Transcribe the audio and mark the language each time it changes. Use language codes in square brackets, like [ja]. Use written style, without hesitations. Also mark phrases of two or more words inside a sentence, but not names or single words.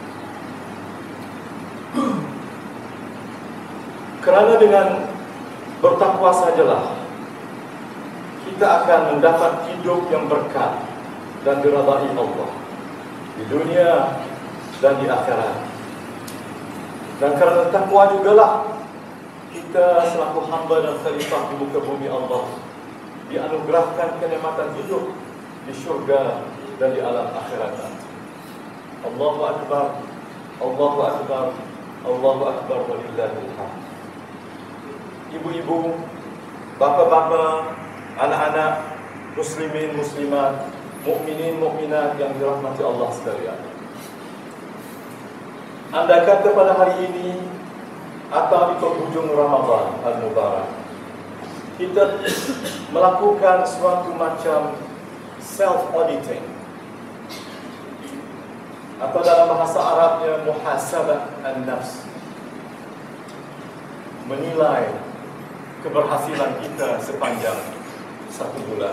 [ms] Kerana dengan bertakwa sajalah kita akan mendapat hidup yang berkah dan diridai Allah di dunia dan di akhirat. Dan kerana takwa jugalah kita selaku hamba dan khalifah di muka bumi Allah dianugerahkan kenikmatan hidup di syurga dan di alam akhirat. [ar] الله أكبر، الله أكبر، الله أكبر، ولله الحمد. [ms] Ibu-ibu, bapa-bapa, anak-anak, muslimin, muslimat, mukminin, mukminat yang dirahmati Allah sekalian. Andai kata pada hari ini atau di penghujung Ramadan Al-Mubarak, kita melakukan suatu macam self-auditing, atau dalam bahasa Arabnya [ar] محاسبة النفس, [ms] menilai keberhasilan kita sepanjang satu bulan.